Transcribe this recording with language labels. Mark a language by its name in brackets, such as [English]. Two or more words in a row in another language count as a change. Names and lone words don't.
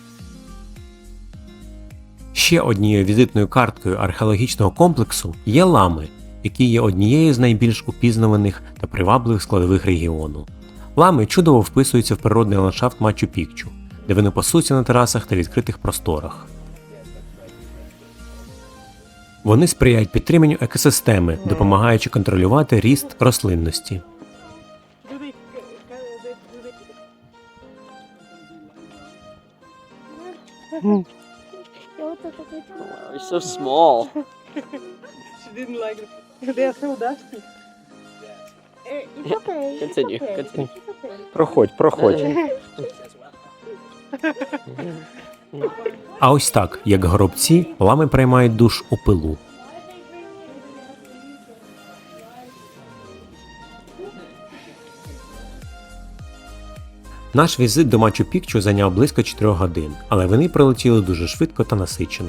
[Ukrainian] Ще однією візитною карткою археологічного комплексу є лами, які є однією з найбільш упізнаваних та привабливих складових регіону. Лами чудово вписуються в природний ландшафт Мачу-Пікчу, де вони пасуться на терасах та відкритих просторах. Вони сприяють підтриманню екосистеми, допомагаючи контролювати ріст рослинності. [English] You're so small. She didn't like it. They are so dusty. It's okay. Continue, It's okay. continue. It's okay. [Ukrainian] Проходь. А ось так, як горобці, лами приймають душ у пилу. Наш візит до Мачу-Пікчу зайняв близько 4 годин, але вони прилетіли дуже швидко та насичено.